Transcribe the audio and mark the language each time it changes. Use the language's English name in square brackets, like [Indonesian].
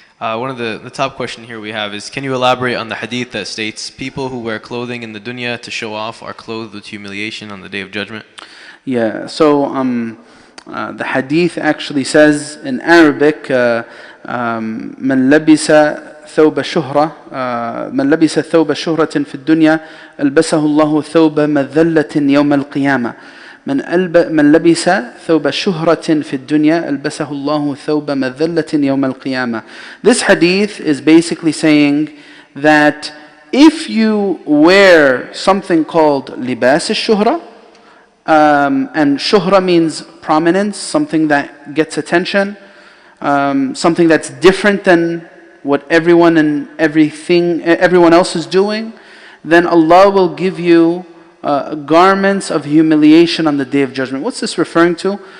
[English] One of the top question here we have is, can you elaborate on the hadith that states people who wear clothing in the dunya to show off are clothed with humiliation on the Day of Judgment? Yeah, so the hadith actually says in Arabic, [Arabic] من لبس ثوب شهرة من لبس ثوب شهرة في الدنيا ألبسه الله ثوب مذلة يوم القيامة. من لبس ثوب شهرة في الدنيا ألبسه الله ثوب مذلة يوم القيامة. [English] This hadith is basically saying that if you wear something called libas al-shuhra, and shuhra means prominence, something that gets attention, something that's different than what everyone and everyone else is doing, then Allah will give you garments of humiliation on the Day of Judgment. What's this referring to?